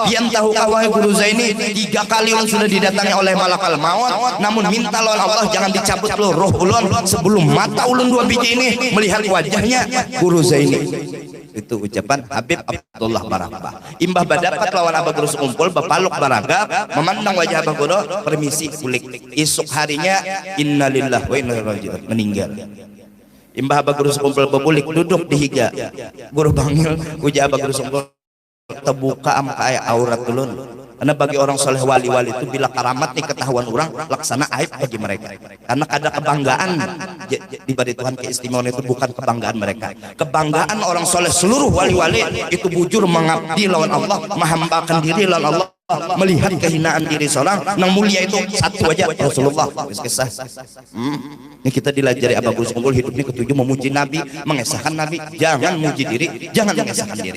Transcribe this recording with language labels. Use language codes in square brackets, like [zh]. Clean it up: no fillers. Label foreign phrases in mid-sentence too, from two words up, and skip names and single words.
[bjn] Pian tahu kawai Guru Zaini 3 kali ulun sudah didatangi oleh [ar] ملك الموت, [bjn] namun minta lawan Allah jangan dicabut lo roh ulun sebelum mata ulun 2 biji ini melihat wajahnya Guru Zaini. Itu ucapan Habib Abdullah Barakbah. Imbah badapat lawan Abah Guru Sekumpul bapaluk baragap, memandang wajah Abah Guru, permisi kulik. Esok harinya [ar] إنا لله و إنا إليه راجعون, [bjn] meninggal. Imbah Abah Guru Sekumpul bebulik duduk di higa. Guru Bangil ujar Abah Guru Sekumpul terbuka am kayak aurat ulun. Karena bagi orang soleh wali-wali itu bila karamat nih ketahuan orang laksana aib bagi mereka. Karena ada kebanggaan di bari Tuhan, keistimewaan itu bukan kebanggaan mereka. Kebanggaan orang soleh seluruh wali-wali itu bujur mengabdi lawan Allah, menghambakan diri lawan Allah, melihat kehinaan diri seorang yang mulia itu satu aja Rasulullah. Kisah. Ini kita dilajari Abah Guru Sekumpul hidupnya ketujuh memuji Nabi, mengesahkan Nabi, jangan muji diri, jangan mengesahkan diri.